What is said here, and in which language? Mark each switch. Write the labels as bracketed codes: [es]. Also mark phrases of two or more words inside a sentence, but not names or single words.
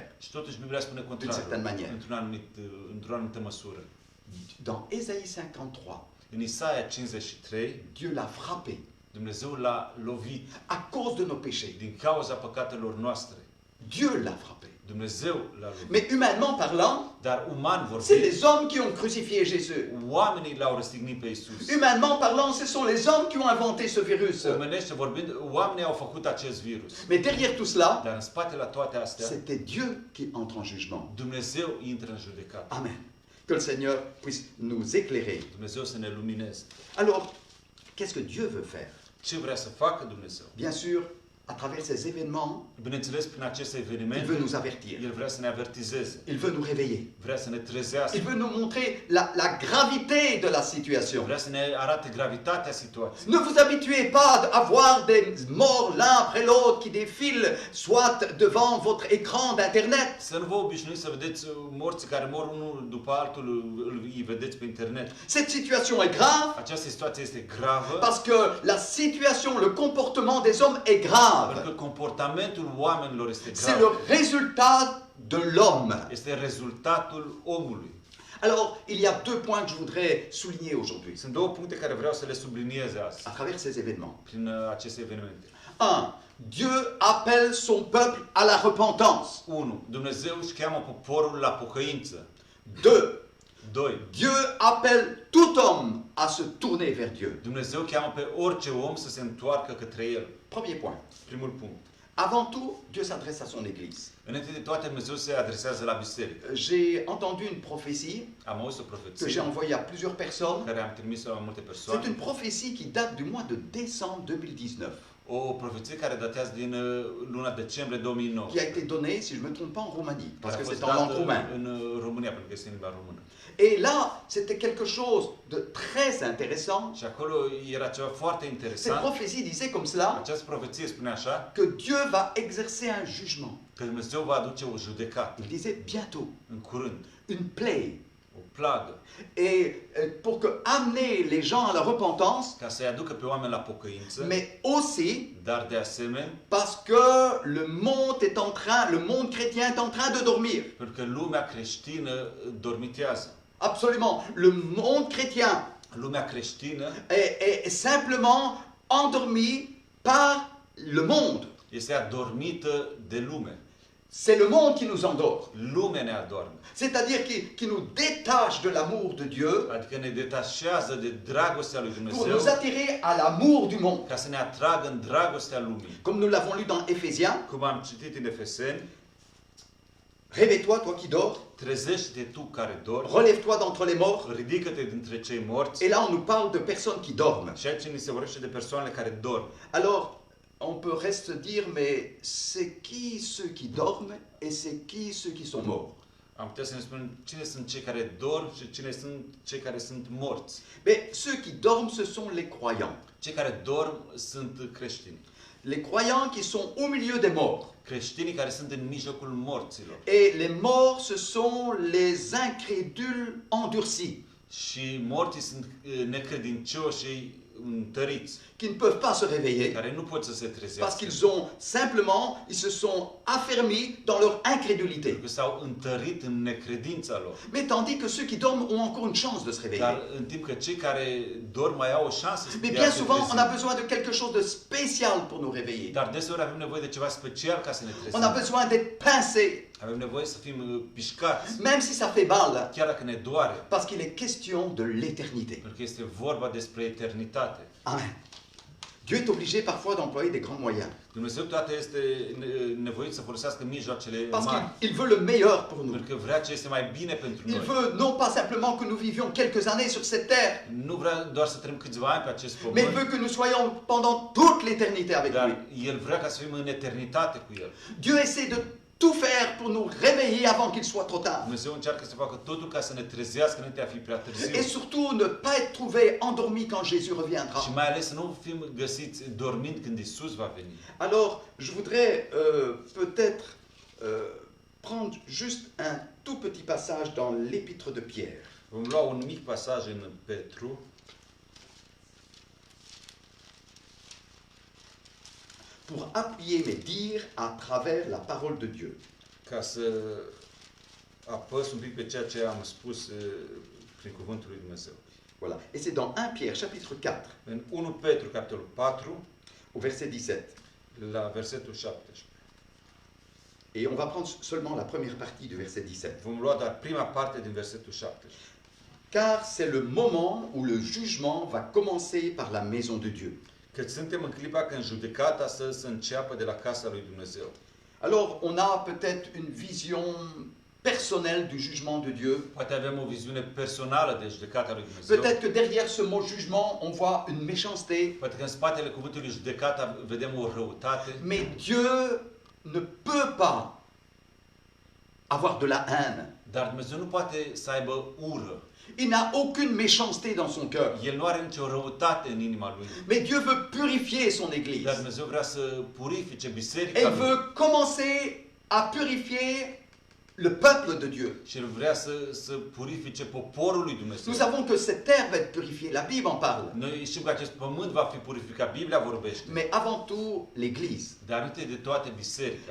[ro] Și totuși Biblia spune [fr] D'une certaine manière. [ro] contrariul, într-o anumită măsură. [fr] Dans Ésaïe 53, [ro] În Isaia 53, [fr] Dieu l'a frappé [ro] Dumnezeu l-a lovit [fr] à cause de nos péchés. [ro] din cauza păcatelor noastre. [fr] Dieu l'a frappé. [ro] Dumnezeu l-a lovit. [fr] Mais humainement parlant, [ro] Dar uman [fr] c'est [ro] vorbind, [fr] les hommes qui ont crucifié Jésus. [ro] oamenii l-au răstignit pe Iisus. [fr] Humainement parlant, ce sont les hommes qui ont inventé ce virus. [ro] Omenește vorbind, oamenii au făcut acest virus. [fr] Mais derrière tout cela, [ro] Dar în spate la toate astea, [fr] c'était Dieu qui entre en jugement. [ro] Dumnezeu intră în judecată. Amen. [fr] Que le Seigneur puisse nous éclairer. [ro] Dumnezeu să ne lumineze. [fr] Alors, qu'est-ce que Dieu veut faire? [ro] Ce vrea să facă Dumnezeu? [fr] Bien sûr, à travers ces événements, [ro] Bineînțeles, prin aceste [fr] il [ro] evenimente, [fr] veut nous avertir. [ro] El vrea să ne avertizeze, [fr] Il veut nous réveiller. [ro] vrea să ne trezească, [fr] Il veut nous montrer la gravité de la situation. [ro] vrea să ne arate gravitatea situației. [fr] Ne vous habituez pas à voir des morts l'un après l'autre qui défilent, soit devant votre écran d'Internet. [ro] Să nu vă obișnuiți să vedeți morți care mor unul după altul, îi vedeți pe internet. [fr] Cette situation est grave [ro] Această situație este gravă, [fr] parce que la situation, le comportement des hommes est grave. [ro] pentru că comportamentul oamenilor este [fr] C'est [ro] grav. [fr] le résultat de l'homme. [ro] Este rezultatul omului. [fr] Alors, il y a deux points que je voudrais souligner aujourd'hui [ro] Sunt două puncte care vreau să le subliniez azi, [fr] à travers ces événements. [ro] prin aceste evenimente. [fr] 1. Dieu appelle son peuple à la repentance. [ro] 1. Dumnezeu își cheamă poporul la pocăință. [fr] 2. [ro] 2. [fr] Dieu appelle tout homme à se tourner vers Dieu. [ro] Dumnezeu cheamă pe orice om să se întoarcă către El. [fr] Premier point. [ro] Primul punct. [fr] Avant tout, Dieu s'adresse à son Église. [ro] Înainte de toate, Dumnezeu se adresează la biserică. [fr] J'ai entendu une prophétie [ro] Am auzit o [fr] que [ro] profeție [fr] j'ai envoyée à plusieurs personnes. [ro] care am trimis-o la multe [fr] C'est [ro] persoane. [fr] une prophétie qui date du mois de décembre 2019, [ro] O profeție care datează din luna decembrie 2009. [fr] qui a été donnée, si je ne me trompe pas, en Roumanie, parce [ro] Care [fr] que [ro] a fost [fr] c'est en langue [ro] dată [fr] roumaine. [ro] în România, pentru că este în limba română. [fr] Et là, c'était quelque chose de très intéressant. [ro] Și acolo era ceva foarte [fr] Cette [ro] interesant. [fr] prophétie disait comme cela [ro] Această profeție spune așa, [fr] que Dieu va exercer un jugement. [ro] că Dumnezeu va aduce o judecată [fr] Il disait bientôt, [ro] în curând, [fr] une plaie. [ro] o plagă, [fr] Et pour que amener les gens à la repentance, [ro] ca să-i aducă pe oameni la pocăință, [fr] mais aussi [ro] dar de asemenea, [fr] parce que le monde chrétien est en train de dormir. [ro] pentru că lumea creștină dormitează. [fr] Absolument. Le monde chrétien [ro] Lumea creștină [fr] est simplement endormi par le monde. [ro] este adormită de lume. [fr] C'est le monde qui nous endort. [ro] Lumea ne adorme. [fr] C'est-à-dire qui nous détache de l'amour de Dieu [ro] Adică ne detașează de dragostea lui [fr] pour [ro] Dumnezeu [fr] nous attirer à l'amour du monde. [ro] ca să ne atragă în dragostea lumii. [fr] Comme nous l'avons lu dans Éphésiens, [ro] Cum am citit în Efeseni, [fr] réveille-toi, toi qui dors, [ro] trezește-te tu care dormi, [fr] relève-toi d'entre les morts. [ro] ridică-te dintre cei morți. [fr] Et là, on nous parle de personnes qui dorment. [ro] Și aici ni se vorbește de persoanele care dorm. [fr] Alors, on peut reste dire, mais c'est qui ceux qui dorment et c'est qui ceux qui sont morts? [ro] Am putea să ne spunem cine sunt cei care dorm și cine sunt cei care sunt morți. [fr] Mais ceux qui dorment, ce sont les croyants. [ro] Cei care dorm sunt creștini. [fr] Les croyants qui sont au milieu des morts. [ro] Creștinii care sunt în mijlocul morților. [fr] Et les morts, ce sont les incrédules endurcis, [ro] Și morții sunt necredincioșii întăriți, [fr] qui ne peuvent pas se réveiller [ro] care nu pot să se [fr] parce [ro] trezească. [fr] qu'ils ont simplement, ils se sont affermis dans leur incrédulité. [ro] Pentru că s-au întărit în necredința lor. [fr] Mais tandis que ceux qui dorment ont encore une chance de se réveiller. [ro] Dar în timp că cei care dorm mai au o șansă să [fr] Mais [ro] de [fr] bien [ro] a se [fr] souvent, on a [ro] trezi. [fr] besoin de quelque chose de spécial pour nous réveiller. [ro] Dar deseori avem nevoie de ceva special ca să ne [fr] On a [ro] trezim. [fr] besoin d'être pincés, [ro] Avem nevoie să fim pișcați, [fr] même si ça fait mal, [ro] chiar dacă ne doare. [fr] parce qu'il est question de l'éternité. [ro] Pentru că este vorba despre eternitate. Amen. [fr] Dieu est obligé parfois d'employer des grands moyens, [ro] Dumnezeu toate este nevoit să folosească mijloacele [fr] parce [ro] mari. [fr] qu'il veut le meilleur pour nous. [ro] Pentru că vrea ce este mai bine pentru [fr] Il [ro] noi. [fr] veut non pas simplement que nous vivions quelques années sur cette terre, [ro] Nu vrea doar să trăim câțiva ani pe acest [fr] mais il [ro] pământ, [fr] veut que nous soyons pendant toute l'éternité avec lui. [ro] dar El vrea ca să fim în eternitate cu El. [fr] Dieu essaie de tout faire pour nous réveiller avant qu'il soit trop tard. [ro] Dumnezeu încearcă să facă totul ca să ne trezească înainte de a fi prea târziu. [fr] Et surtout ne pas être trouvé endormi quand Jésus reviendra. [ro] Și mai ales să nu fim găsiți dormind când Isus va veni. [fr] Alors, je voudrais peut-être prendre juste un tout petit passage dans l'épître de Pierre. [ro] Vom lua un mic pasaj în Petru, [fr] pour appuyer mes dires à travers la parole de Dieu. [ro] ca să apăs un pic pe ceea ce am spus prin cuvântul lui Dumnezeu. [fr] Voilà. Et c'est dans 1 Pierre, chapitre 4, [ro] În 1 Petru, capitolul 4, [fr] au verset 17. [ro] la versetul 17. [fr] Et on va prendre seulement la première partie du verset 17. [ro] Vom lua doar prima parte din versetul 17. [fr] Car c'est le moment où le jugement va commencer par la maison de Dieu. [ro] Că suntem în clipa când judecata să înceapă de la casa lui Dumnezeu. [fr] Alors, on a peut-être une vision personnelle du jugement de Dieu. [ro] Poate avem o viziune personală de judecata lui Dumnezeu. [fr] Peut-être que derrière ce mot jugement, on voit une méchanceté. [ro] Poate că în spatele cuvântului judecata vedem o răutate. [fr] Mais Dieu ne peut pas avoir de la haine. [ro] Dar Dumnezeu nu poate să aibă ură. [fr] Il n'a aucune méchanceté dans son cœur. [ro] El nu are nicio răutate în inima lui. [fr] Mais Dieu veut purifier son [ro] Dar [fr] Église. [ro] Dumnezeu vrea să purifice [fr] Et [ro] biserica [fr] il [ro] lui. [fr] veut commencer à purifier le peuple de Dieu. [ro] Și el vrea să purifice poporul lui Dumnezeu. [fr] Nous savons que cette terre va être purifiée. La Bible en parle. [ro] Noi știm că acest pământ va fi purificat. Biblia vorbește. [fr] Mais avant tout, l'Église, [ro] Dar înainte de toate biserica